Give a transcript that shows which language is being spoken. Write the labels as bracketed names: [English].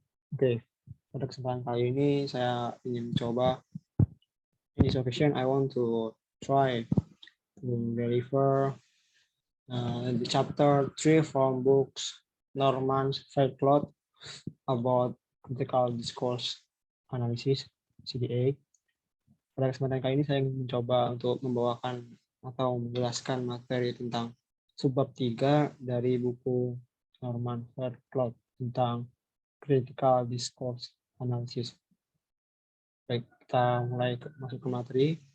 [Indonesian] Oke, pada kesempatan kali ini saya ingin mencoba. [English] In this occasion, I want to try to deliver the chapter 3 from books Norman Fairclough about critical discourse analysis (CDA). [Indonesian] Pada kesempatan kali ini saya ingin mencoba untuk membawakan atau menjelaskan materi tentang subbab 3 dari buku Norman Fairclough tentang critical discourse analysis. Baik, kita mulai masuk ke materi.